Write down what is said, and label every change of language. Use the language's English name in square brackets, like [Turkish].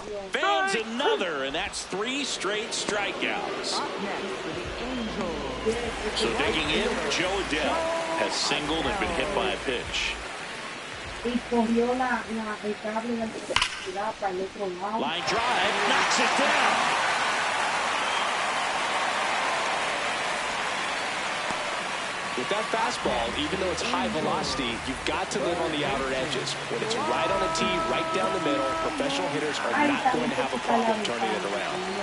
[English] Fans another, and that's 3 straight strikeouts. Up next for the Angels. So digging in, Joe Adele has singled and been hit by a pitch. [Spanish] Y cogió el cable de electricidad para el otro lado. [English] Line drive, knocks it down. With that fastball, even though it's high velocity, you've got to live on the outer edges. When it's right on a tee, right down the middle, professional hitters are not going to have a problem turning it around.